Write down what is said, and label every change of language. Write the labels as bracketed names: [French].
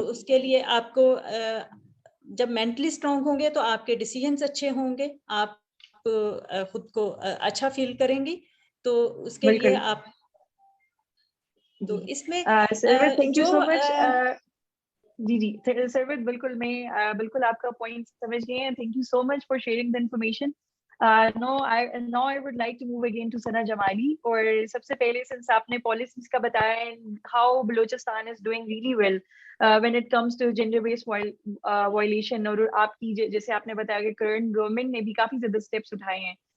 [Urdu] اس کے لیے آپ کو جب مینٹلی اسٹرانگ ہوں گے تو آپ کے ڈیسیژنس اچھے ہوں گے, آپ خود کو اچھا فیل کریں گی. تو اس کے لیے بالکل آپ تو اس میں [English] Sarwat thank you [Urdu] جو [English] So much. [Urdu] جی جی سروت, بالکل میں بالکل آپ کا پوائنٹ سمجھ گئے ہیں. [English] Thank you so much for sharing the information. Now I would like to move again to Sana Jamali. [Urdu] اور سب سے پہلے [English] since آپ نے policies کا بتایا how Balochistan is doing really well when it comes to gender based violation, [Urdu] اور آپ کی جیسے آپ نے بتایا کہ کرنٹ گورنمنٹ نے بھی کافی زیادہ اسٹیپس اٹھائے ہیں.